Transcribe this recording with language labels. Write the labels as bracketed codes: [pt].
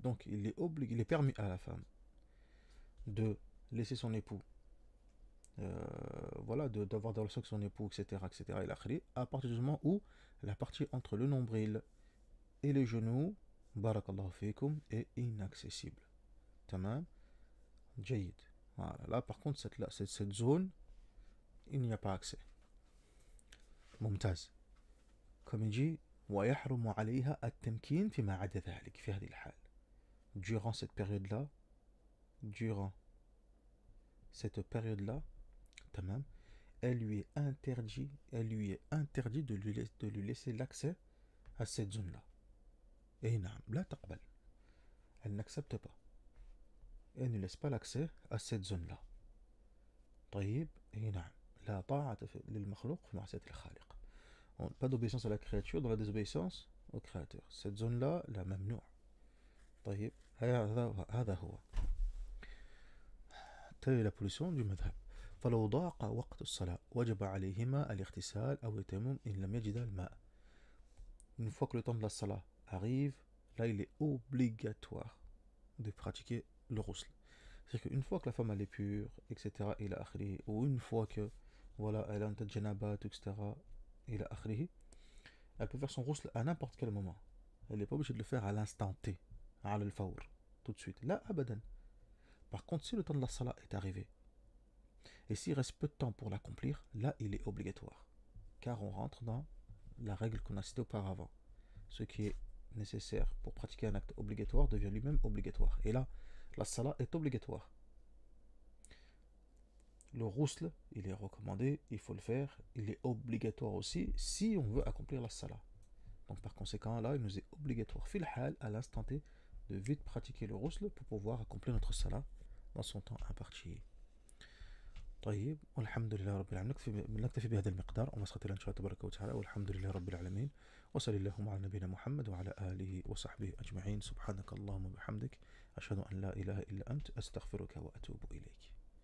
[fr] Donc, il est permis à la femme de laisser son époux, d'avoir des relations avec son époux, etc., à partir du moment où la partie entre le nombril et les genoux, barakallahu fikum, est inaccessible. Tamam, jayid. Voilà. Là, par contre, cette zone, il n'y a pas accès. [ar] Mumtaz. Comme il dit, ويحرم عليها التمكين فيما عدا ذلك في هذه الحال. [fr] Durant cette période-là, tamam, elle lui est interdit de lui laisser l'accès à cette zone-là. Et naam, la taqbal. Elle n'accepte pas. Elle ne laisse pas l'accès à cette zone-là. طيب, et naam, la ta'ata lil makhlouq fi ma'siyati al-khaliq. Pas d'obéissance à la créature dans la désobéissance au créateur. Cette zone-là, la mamnou'. طيب, هذا هو. Telle est la position du madhab. [ar] فلو ضاق وقت الصلاة وجب عليهما الاغتسال أو التيمم إن لم يجدا الماء. [fr] Une fois que le temps de la salat arrive, là il est obligatoire de pratiquer le ghusl. C'est-à-dire qu'une fois que la femme elle est pure, etc., ou une fois que voilà, elle a un tas de janabat, etc., elle peut faire son ghusl à n'importe quel moment. Elle n'est pas obligée de le faire à l'instant T, à al-fawr, tout de suite. Là, abadan. Par contre, si le temps de la salat est arrivé, et s'il reste peu de temps pour l'accomplir, là, il est obligatoire. Car on rentre dans la règle qu'on a citée auparavant. Ce qui est nécessaire pour pratiquer un acte obligatoire devient lui-même obligatoire. Et là, la salat est obligatoire. Le ghusl, il est recommandé, il faut le faire, il est obligatoire aussi si on veut accomplir la salat. Donc par conséquent, là, il nous est obligatoire, fil hal, à l'instant T, de vite pratiquer le ghusl pour pouvoir accomplir notre salat dans son temps imparti. [ar] طيب والحمد لله رب العالمين. نكتفي بهذا المقدار ونسخة إن شاء الله تبارك وتعالى والحمد لله رب العالمين وصلى اللهم على نبينا محمد وعلى آله وصحبه أجمعين. سبحانك اللهم وبحمدك أشهد أن لا إله إلا أنت أستغفرك وأتوب إليك.